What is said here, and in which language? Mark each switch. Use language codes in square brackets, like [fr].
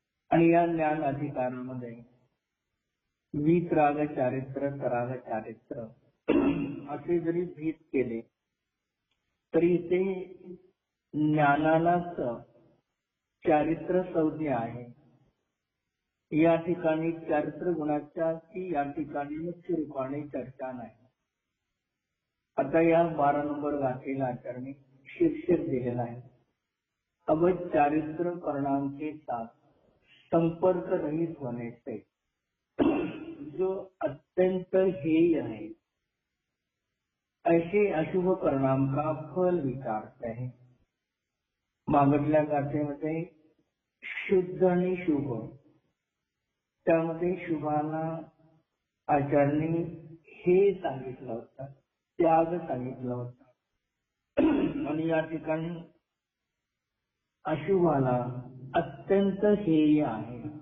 [mr] आणि या ज्ञान अधिकारामध्ये वीतराग चारित्र सराग चारित्र असे जरी भेद केले तरी ते ज्ञानालाच चारित्र संज्ञा आहे. या ठिकाणी चारित्र गुणाच्या की या ठिकाणी मुख्य रूपाने चर्चा नाही. आता या 12 नंबर गाथेला आचरणी शीर्षक दिलेला आहे, [hi] अब चारित्र परिणाम के साथ संपर्क रहित होने से जो अत्यंत हेय है ऐसे अशुभ परिणाम का फल विचारते हैं. [mr] मागच्या गाथेमध्ये शुद्ध आणि शुभ, त्यामध्ये शुभाला आचरणी हे सांगितलं होतं, त्याग सांगितलं होतं. आणि या ठिकाणी अशुभाला अत्यंत हेय आहे.